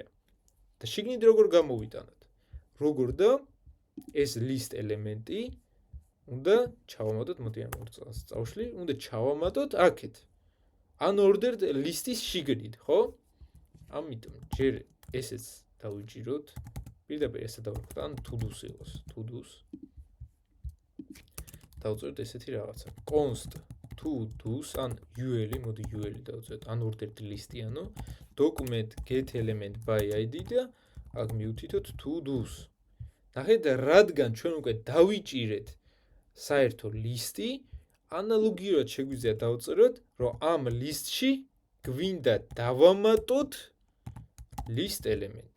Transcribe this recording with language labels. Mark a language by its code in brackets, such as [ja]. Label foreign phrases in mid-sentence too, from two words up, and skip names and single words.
[ka] და შიგნით როგორ გამოვიტანოთ? როგორ და ეს list ელემენტი უნდა ჩავამატოთ, მოდი ამ ორ წელს წავშლი, უნდა ჩავამატოთ აქეთ. [en] unordered list-ის [ka] შიგნით, ხო? ამიტომ ჯერ ესეც დავიჭიროთ. პირდაპირ ესე დავარქვთ, ან to-dos იყოს, to-dos. დავწერთ ესეთი რაღაცა. [en] const to-dos [ka] ან ul-ი, მოდი ul-ი დავწერთ, [en] unordered list-ი, [ka] ანუ [en] document get element by id [ka] და აქ მივუთითოთ to-dos. ნახეთ, რადგან ჩვენ უკვე დავიჭირეთ საერთო ლისტი, ანალოგიურად შეგვიძლია დავწეროთ, რომ ამ ლისტში გვინდა დავამატოთ list ელემენტი.